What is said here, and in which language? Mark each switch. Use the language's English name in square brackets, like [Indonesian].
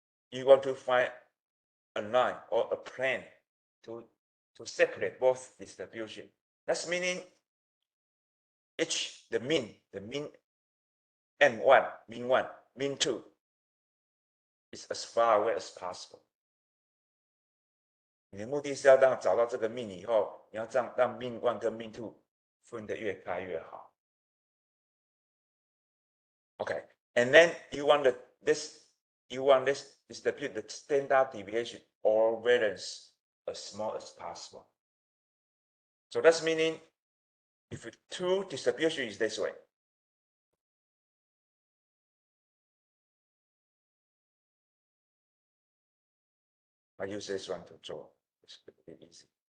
[English] You want to find a line or a plane to separate both distribution. That's meaning the mean M1, mean 1, mean 2 is as far away as possible. [Chinese] 你的目的是要找到这个 mean 以后，你要让 mean 1跟 mean 2分得越开越好。 [English] Okay, and then you want this distribute the standard deviation or variance as small as possible. So that's meaning if two distribution is this way, I use this one to draw. It's pretty easy.